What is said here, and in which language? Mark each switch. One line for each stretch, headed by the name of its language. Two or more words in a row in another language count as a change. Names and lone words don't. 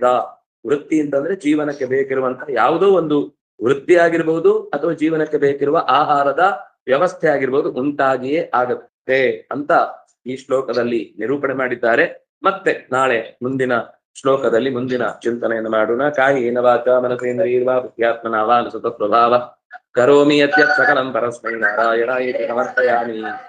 Kannada: ವೃತ್ತಿ ಅಂತಂದ್ರೆ ಜೀವನಕ್ಕೆ ಬೇಕಿರುವಂತಹ ಯಾವುದೋ ಒಂದು ವೃತ್ತಿ ಆಗಿರ್ಬೋದು ಅಥವಾ ಜೀವನಕ್ಕೆ ಬೇಕಿರುವ ಆಹಾರದ ವ್ಯವಸ್ಥೆ ಆಗಿರ್ಬೋದು, ಉಂಟಾಗಿಯೇ ಆಗುತ್ತೆ ಅಂತ ಈ ಶ್ಲೋಕದಲ್ಲಿ ನಿರೂಪಣೆ ಮಾಡಿದ್ದಾರೆ. ಮತ್ತೆ ನಾಳೆ ಮುಂದಿನ ಶ್ಲೋಕದಲ್ಲಿ ಮುಂದಿನ ಚಿಂತನೆಯನ್ನು ಮಾಡೋಣ.
Sanskrit: ಕಾಯೇನ ವಾಚಾ ಮನಸೇಂದ್ರಿಯರ್ವಾ ಬುದ್ಧ್ಯಾತ್ಮನಾ ವಾ ಅನುಸೃತ ಸ್ವಭಾವ ಕರೋಮಿ ಯದ್ಯತ್ ಸಕಲಂ ಪರಸ್ಮೈ ನಾರಾಯಣಾಯೇತಿ ಸಮರ್ಪಯಾಮಿ.